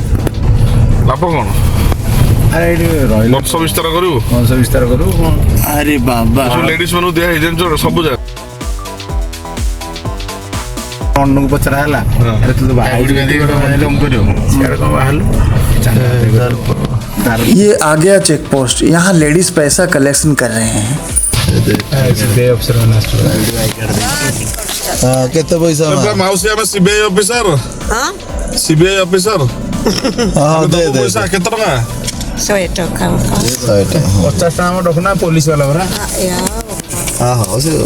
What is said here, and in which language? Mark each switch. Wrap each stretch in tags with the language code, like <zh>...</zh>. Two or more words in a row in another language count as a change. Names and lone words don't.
<or>ଲାଭ କଣ? ଆରେ ଏଇଠି ରହିଲେ ବଂଶ ବିସ୍ତାର କରିବୁ, ବଂଶ ବିସ୍ତାର କରିବୁ। ଆରେ ବାବା ଲେଡିଜ ମାନଙ୍କୁ ଦିଆ ହେଇଛି ଜାଣିଛ ସବୁ ଜାଗା। ଅନ୍ନକୁ ପଚରା ହେଲା ଆରେ ତୁ ତ ବାହାରିକି କମ୍ କରିବ ସିଆଡ଼େ କ'ଣ ବାହାରିଲୁ।</or> <hi>ये आ गया</hi> <en>check post.</en> <hi>यहाँ लेडीज पैसा कलेक्शन कर रहे हैं।</hi> <or>କେତେ ପଇସା ମାଉସୀ ଆମେ</or> <en>CBI officer, CBI officer.</en> <or>ପଇସା କେତେ ଟଙ୍କା? 100 ଟଙ୍କା। 50 ଟଙ୍କା ରଖୁନା ପୋଲିସ ବାଲା ପରା। ହଉ ସେ</or>